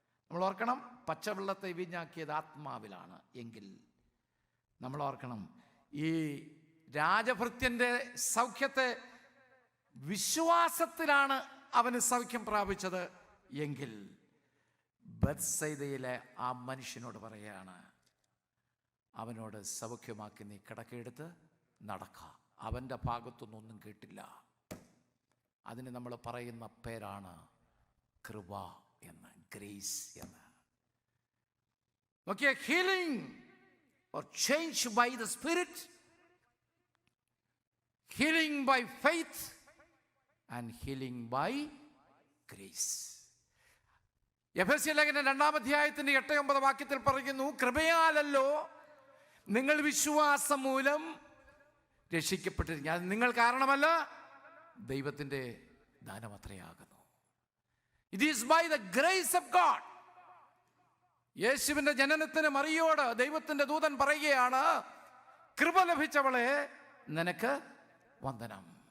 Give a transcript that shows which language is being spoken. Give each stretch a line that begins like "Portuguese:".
Malayalam: നമ്മൾ ഓർക്കണം, പച്ചവെള്ളത്തെ വീഞ്ഞാക്കിയത് ആത്മാവിലാണ് എങ്കിൽ നമ്മൾ ഓർക്കണം, ഈ രാജഭൃത്യൻ്റെ സൗഖ്യത്തെ വിശ്വാസത്തിലാണ് അവന് സൗഖ്യം പ്രാപിച്ചത് എങ്കിൽ ബത്സൈദയിലെ ആ മനുഷ്യനോട് പറയുകയാണ്, അവനോട് സൗഖ്യമാക്കി നീ കിടക്കയെടുത്ത് നടക്ക. അവൻ്റെ ഭാഗത്തുനിന്നൊന്നും കേട്ടില്ല. അതിന് നമ്മൾ പറയുന്ന പേരാണ് കൃപ എന്ന്, ഗ്രേസ് എന്ന്.
English: നോക്കിയ healing or change by the Spirit, healing by faith and healing by grace.
Malayalam: എഫെസ്യ ലേഖനം 2-ാം അധ്യായത്തിന്റെ 8-9 വാക്യത്തിൽ പറയുന്നു, കൃപയാലല്ലോ നിങ്ങൾ വിശ്വാസം മൂലം രക്ഷിക്കപ്പെട്ടിരിക്കുക. അത് നിങ്ങൾ കാരണമല്ല, ദൈവത്തിൻ്റെ ദാനം അത്രയാകുന്നു.
English: It is by the grace of God.
Malayalam: യേശുവിൻ്റെ ജനനത്തിന് മറിയോട് ദൈവത്തിൻ്റെ ദൂതൻ പറയുകയാണ്, കൃപ ലഭിച്ചവളെ നിനക്ക് വന്ദനം.